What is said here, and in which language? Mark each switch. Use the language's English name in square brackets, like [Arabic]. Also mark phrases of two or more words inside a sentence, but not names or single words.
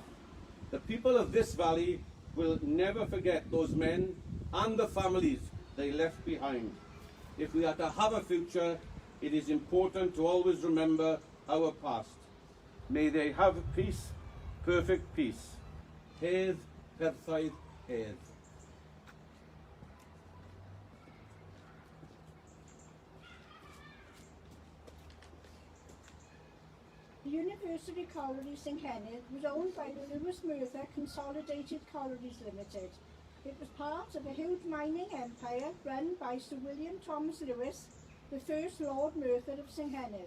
[English] The people of this valley will never forget those men and the families they left behind. If we are to have a future, it is important to always remember our past. May they have peace, perfect peace. [Welsh] Hedd, perffaith, hedd. [English] The University Colliery Senghenydd was owned by the Lewis Merthyr Consolidated Collieries Limited. It was part of a huge mining empire run by Sir William Thomas Lewis, the first Lord Merthyr of Senghenydd.